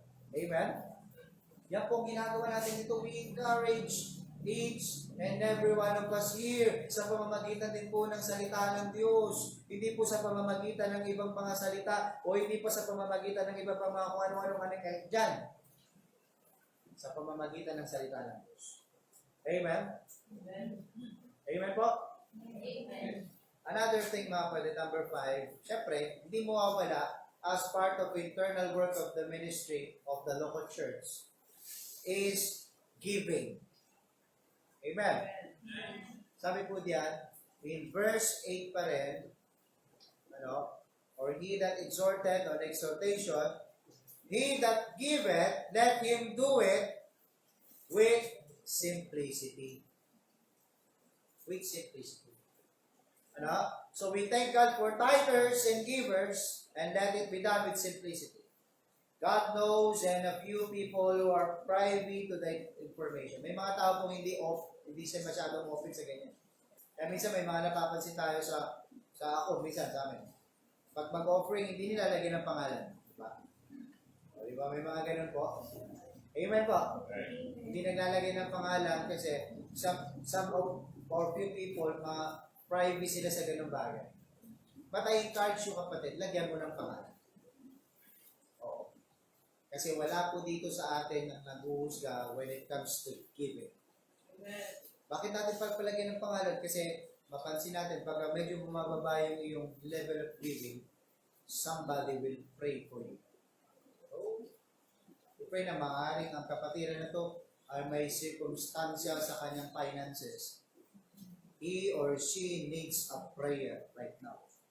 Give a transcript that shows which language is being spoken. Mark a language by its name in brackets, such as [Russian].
[Filipino] Amen? Yan po ginagawa natin dito. [English] We encourage each and every one of us here [Filipino] sa pamamagitan din po ng salita ng Diyos. Hindi po sa pamamagitan ng ibang mga salita o hindi po sa pamamagitan ng ibang mga kung ano-anong kahit dyan. Sa pamamagitan ng salita ng Diyos. Amen? Amen. Amen po? Amen. [English] Another thing, mga kapatid, number 5, syempre, [Filipino] hindi mo mawawala [English] as part of internal work of the ministry of the local church is giving. Amen. [Filipino] Sabi po diyan, [English] in verse 8 pa rin, or he that exhorted on exhortation, he that giveth, let him do it with simplicity. With simplicity. So we thank God for tithers and givers, and let it be done with simplicity. God knows, and a few people who are privy to the information. [Filipino] May mga tao pong hindi siya masyadong open sa ganyan. Kaya minsan may mga napapansin tayo sa ako, minsan sa amin. Pag mag-offering, hindi nilalagyan ng pangalan. Diba? O, diba? May mga ganun po. Amen po. Hindi naglalagay ng pangalan kasi [English] some or few people, privy [Filipino] sila sa ganung bagay. [English] But I encourage you, [Filipino] kapatid, lagyan mo ng pangalan. Oo. Kasi wala po dito sa atin na nag-uusga when it comes to giving. Amen. Bakit natin pagpalagyan ng pangalan? Kasi mapansin natin, pag medyo bumababa yung iyong level of giving, [English] somebody will pray for you. [Filipino] So, pray na maaaring ang kapatiran na to ay may circumstansya sa kanyang finances. [English] He or she needs a prayer right now.